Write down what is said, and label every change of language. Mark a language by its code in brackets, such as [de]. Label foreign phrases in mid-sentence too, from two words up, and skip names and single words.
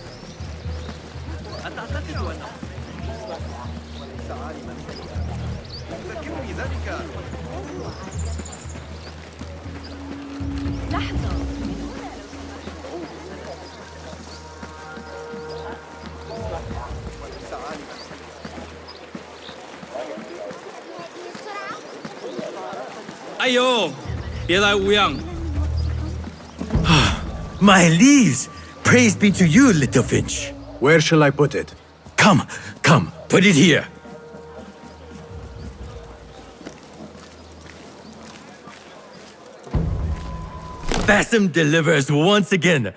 [ar] أتعتقد أنه وليس عالما سيئا؟ ذكرني ذلك. لحظة! وليس عالما سيئا. [zh] Ayo, 别来无恙。 [en] My leaves! Praise be to you, Little Finch. Where shall I put it? Come, come, put it here. Basim delivers once again.